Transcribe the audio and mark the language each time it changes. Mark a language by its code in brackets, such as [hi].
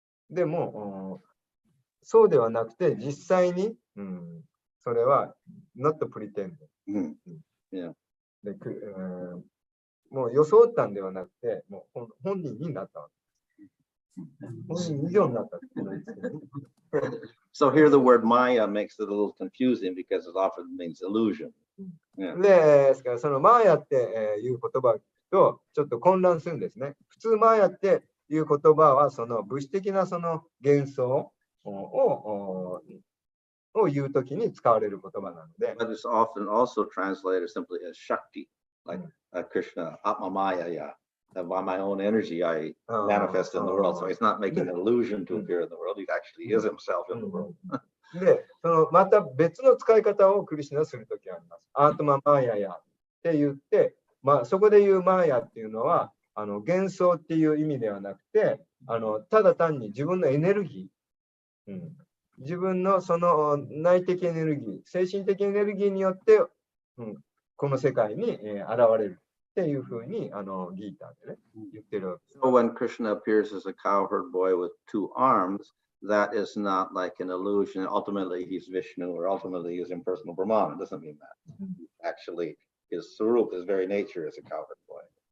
[ja] でも、そうではなくて、実際に、それは、 [en] not pretend。 [ja] でもう装ったんではなくて、もう本人になったわけです。本人以上になったってことですけどね。 [en] So here the word Maya makes it a little confusing because it often means illusion. [ja] ですから、そのマーヤっていう言葉を聞くと、ちょっと混乱するんですね。普通マーヤっていう言葉は、その物質的なその幻想を言うときに使われる言葉なので。 [en] But it's often also translated simply as Shakti, like Krishna, Atma Maya, by my own energy I manifest in the world. So he's not making an illusion to appear in the world. He actually is himself in the world. [ja] で、また別の使い方をクリシュナするときあります。アートママーヤヤって言って、そこで言うマーヤっていうのは、幻想っていう意味ではなくて、ただ単に自分のエネルギー、自分のその内的エネルギー、精神的エネルギーによって、この世界に現れるっていうふうにギーターでね、言ってるわけです。 [en] So when Krishna appears as a cowherd boy with two arms, that is not like an illusion. Ultimately, he's Vishnu, or ultimately he's impersonal Brahman. It doesn't mean that. Actually, his Sarup, his very nature, is a cowherd boy.